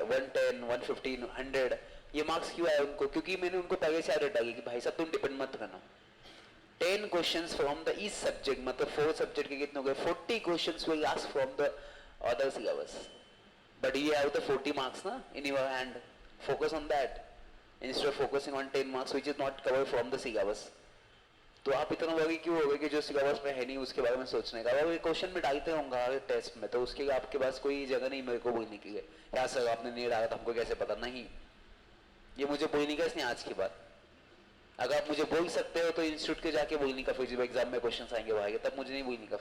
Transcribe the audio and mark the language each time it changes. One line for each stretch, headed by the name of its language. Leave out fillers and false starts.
Hindi: 110, 115, 100 ये मार्क्स क्यों आए उनको, क्योंकि मैंने उनको पहले से आदत डाली कि भाई साहब तुम डिपेंड मत करना।
English: 10 questions from the each subject,
Hindi: मतलब 4 सब्जेक्ट के कितने हो गए,
English: 40 questions will ask from the other syllabus, but you have the 40 marks na in your hand. Focus on that instead of focusing on 10 marks which is not covered from the syllabus.
Hindi: तो आप इतना worry क्यों हो गए कि जो syllabus में है नहीं उसके बारे में सोचने का। अगर क्वेश्चन में डालते होंगे टेस्ट में तो उसके लिए आपके पास कोई जगह नहीं मेरे को बोलने के लिए क्या सर आपने नहीं डाला था हमको कैसे पता। नहीं, ये मुझे बोलने का इसलिए आज की बात। अगर आप मुझे बोल सकते हो तो इंस्टीट्यूट के जाके बोलने का, फिर जब एग्जाम में क्वेश्चन आएंगे वो आएंगे तब मुझे नहीं बोलने का।